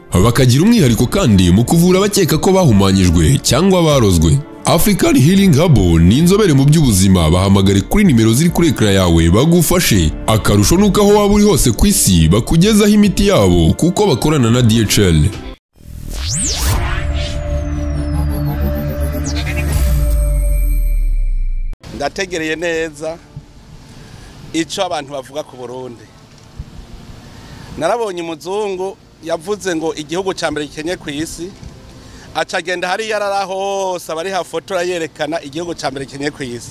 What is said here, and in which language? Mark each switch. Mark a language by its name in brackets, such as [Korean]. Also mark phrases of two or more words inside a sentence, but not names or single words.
[Kinyarwanda] Bakagira umwihariko kandi mu kuvura abakeka ko bahumanyijwe cyangwa barozwe. African Healing Hub ni inzobere mu by'ubuzima. Bahamagare kuri nimero ziri kuri ekara yawe bagufashe. Akarusho nuko aho waba uri hose ku isi bakugezaho imiti yabo kuko bakorana na DHL. [Rundi] Ndategereye neza ico abantu bavuga ku Burundi. Narabonye umuzungu yavuze ngo igihugu cyambere gikennye ku isi, acagenda hari yarara hose abari hafotora yerekana igihugu cyambere gikennye ku isi.